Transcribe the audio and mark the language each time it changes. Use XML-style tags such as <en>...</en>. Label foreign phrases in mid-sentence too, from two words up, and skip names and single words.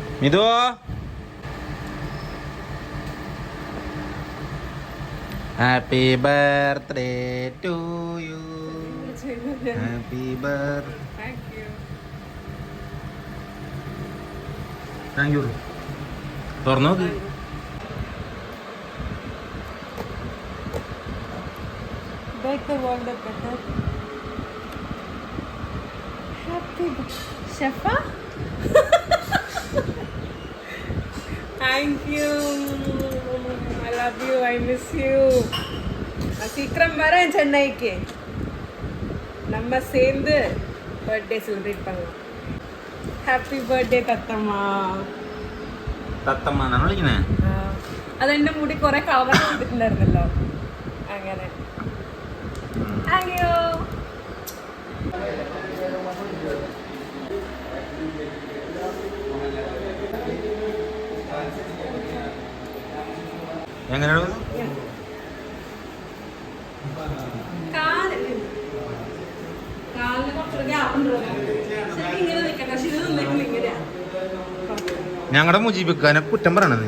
<en>Mithu happy birthday to you. Happy birthday. Thank you.</en> <ml>തുറന്നു നോക്ക്.</ml> <en>Make the world a better. Happy Shefa. Thank you. I love you. I miss you.</en> <ta>சீக்கிரம் வரேன் சென்னைக்கு. நம்ம சேர்ந்து</ta> <en>birthday celebrate</en> <ta>பண்ணலாம்.</ta> <en>happy birthday</en> <ml>തത്തമ്മ. തത്തമ്മ എന്നാണ് വിളിക്കണേ. അതെന്റെ മുടി കുറെ കളർ കൊടുത്തിട്ടുണ്ടായിരുന്നല്ലോ, അങ്ങനെ. അയ്യോ എങ്ങനെയാണ് ഞങ്ങളുടെ മുജീബിക്കാനെ കുറ്റം പറയണത്?</ml>